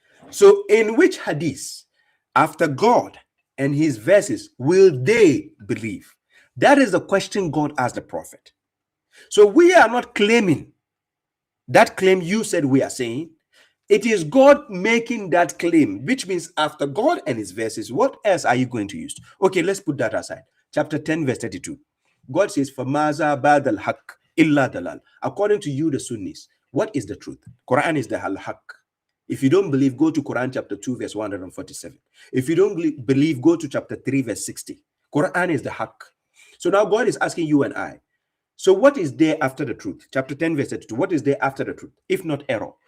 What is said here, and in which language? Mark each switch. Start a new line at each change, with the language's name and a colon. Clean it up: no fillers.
English: So in which hadith after God and his verses will they believe? That is the question God asked the prophet. So we are not claiming that claim you said we are saying. It is God making that claim, which means after God and his verses, what else are you going to use? Okay, let's put that aside. Chapter 10, verse 32. God says,
Arabic: فَمَاذَا بَعْدَ الْحَقِّ إِلَّا دَلَالٌ.
English: According to you, the Sunnis, what is the truth? Quran is the al-haq. If you don't believe, go to Quran chapter 2, verse 147. If you don't believe, go to chapter 3, verse 60. Quran is the haq. So now God is asking you and I, so what is there after the truth? Chapter 10, verse 32. What is there after the truth? If not error.